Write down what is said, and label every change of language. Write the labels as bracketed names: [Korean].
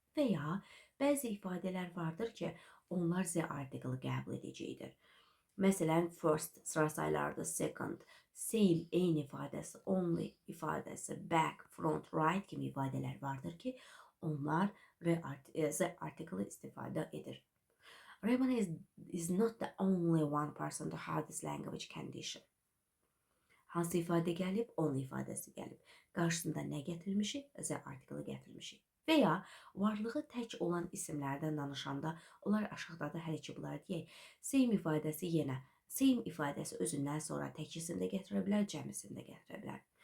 [Azerbaijani] Və ya bəzi ifadələr vardır ki, onlar the article qəbul edəcəkdir. Məsələn, first sıra sayılarda, second, same, eyni ifadəsi, only ifadəsi, back, front, right kimi ifadələr vardır ki, onlar the article istifadə edir. [English] Raymond is not the only one person to have this language condition. [Azerbaijani] Hansı ifadə gəlib? Only ifadəsi gəlib. Qarşısında nə gətirmişik? The article gətirmişik. Və ya varlığı tək olan isimlərdən danışanda, onlar aşağıda hələ ki bunlar deyək, same ifadəsi yenə, same ifadəsi özündən sonra tək isimdə gətirə bilər, cəm isimdə gətirə bilər.